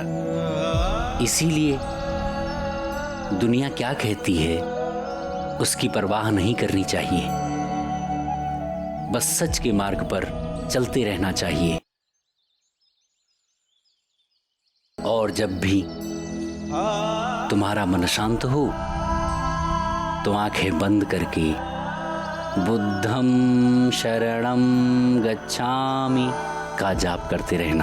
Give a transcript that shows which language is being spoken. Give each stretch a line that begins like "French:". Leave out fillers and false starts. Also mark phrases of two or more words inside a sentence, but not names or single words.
Hindi: इसीलिए दुनिया क्या कहती है उसकी परवाह नहीं करनी चाहिए। बस सच के मार्ग पर चलते रहना चाहिए। और जब भी तुम्हारा मन शांत हो तो आंखें बंद करके
Pali: बुद्धं शरणं गच्छामि
Hindi: का जाप करते रहना।